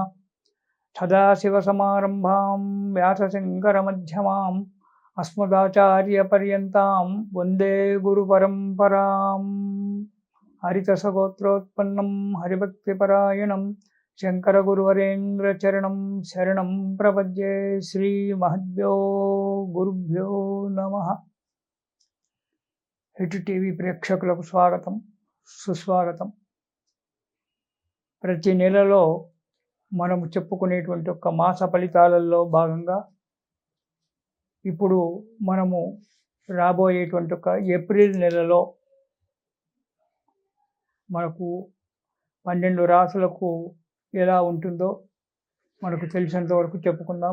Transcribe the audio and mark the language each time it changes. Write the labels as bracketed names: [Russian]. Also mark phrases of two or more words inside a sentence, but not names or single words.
[Sanskrit] सदाशिवसमारम्भां व्यासशङ्करमध्यमाम् अस्मदाचार्यपर्यन्तां वन्दे गुरुपरम्पराम्। हरितसगोत्रोत्पन्नं हरिभक्तिपरायणं शङ्करगुरुवरेन्द्रचरणं शरणं प्रपद्ये। श्रीमहद्भ्यो गुरुभ्यो नमः। [Telugu] హిట్ టీవీ ప్రేక్షకులకు స్వాగతం, సుస్వాగతం. ప్రతి నెలలో మనము చెప్పుకునేటువంటి ఒక మాస ఫలితాలలో భాగంగా ఇప్పుడు మనము రాబోయేటువంటి ఒక ఏప్రిల్ నెలలో మనకు 12 రాశులకు ఎలా ఉంటుందో మనకు తెలిసినంత వరకు చెప్పుకుందాం.